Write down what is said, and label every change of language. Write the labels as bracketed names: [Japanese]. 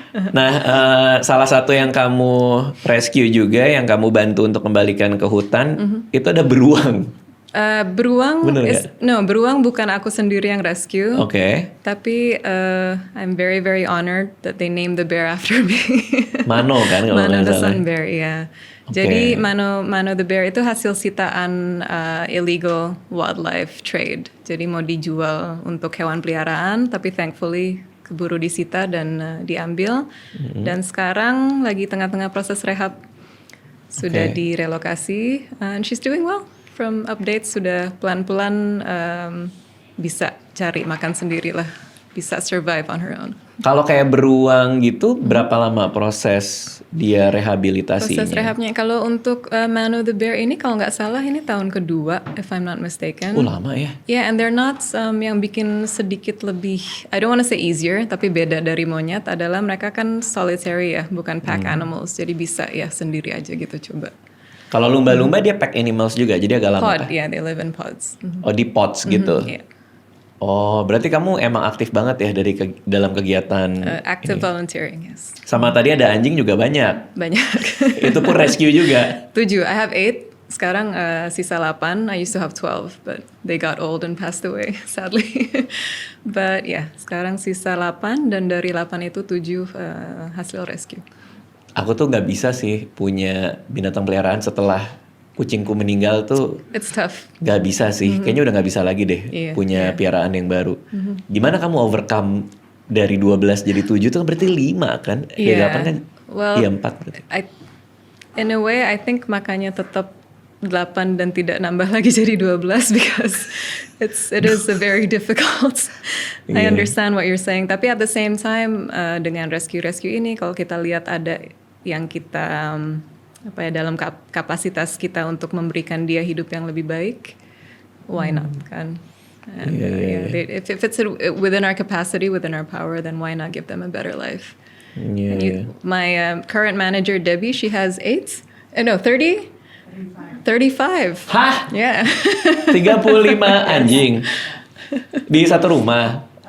[Indonesian] Nah, salah satu yang kamu rescue juga, yang kamu bantu untuk kembalikan ke hutan, itu ada beruang. Beruang, Bener beruang bukan aku sendiri yang rescue. Oke. Tapi [English] I'm very very honored that they named the bear after me. [Indonesian] Mano kan kalau Mano [English] the [Indonesian] salah. [English] sun bear, ya. [Indonesian] Oke. Jadi Mano the bear itu hasil sitaan [English] illegal wildlife trade. [Indonesian] Jadi mau dijual untuk hewan peliharaan, tapi [English] thankfully [Indonesian] keburu disita dan diambil. Dan sekarang lagi tengah-tengah proses rehab. Sudah direlokasi, [English] and she's doing well. From updates [Indonesian] sudah pelan-pelan bisa cari makan sendiri lah, bisa [English] survive on her own. [Indonesian] Kalau kayak beruang gitu, berapa lama proses dia rehabilitasinya? Proses rehabnya, kalau untuk Mano the bear ini kalau nggak salah ini tahun kedua, [English] if I'm not mistaken. [Indonesian] Lama ya? [English] Yeah, and they're not [Indonesian] yang bikin sedikit lebih, [English] I don't want to say easier, [Indonesian] tapi beda dari monyet adalah mereka kan solitary ya, bukan pack animals, jadi bisa ya sendiri aja gitu coba. Kalau lumba-lumba dia pack animals juga, jadi agak lama. [English] Pod, yeah, they live in pods. [Indonesian] Oh, di pods gitu. [English] Yeah. [Indonesian] Oh, berarti kamu emang aktif banget ya dari dalam kegiatan. [English] Active volunteering, yes. [Indonesian] Sama tadi ada anjing juga banyak. Banyak. Itu pun rescue juga. [English] 7, I have 8. [Indonesian] Sekarang sisa 8. [English] I used to have 12, but they got old and passed away, sadly. But yeah, [Indonesian] sekarang sisa 8 dan dari 8 itu 7 hasil rescue. Aku tuh nggak bisa sih punya binatang peliharaan setelah kucingku meninggal tuh. [English] It's tough. [Indonesian] Nggak bisa sih, kayaknya udah nggak bisa lagi deh punya piaraan yang baru. Gimana kamu overcome dari 12 jadi 7 tuh berarti 5 kan? [English] Yeah. [Indonesian] 8 kan? [English] Well, [Indonesian] iya 4 berarti. [English] In a way, I think [Indonesian] makanya tetap 8 dan tidak nambah lagi jadi 12 [English] because it is a very difficult. I understand what you're saying. [Indonesian] Tapi [English] at the same time [Indonesian] dengan rescue ini kalau kita lihat ada yang kita dalam kapasitas kita untuk memberikan dia hidup yang lebih baik, [English] why not [Indonesian] kan? [English] And if it's within our capacity, within our power, then why not give them a better life? My current manager Debbie, she has 30. 35. [Indonesian] Hah? [English] Yeah. [Indonesian] 35 anjing di satu rumah.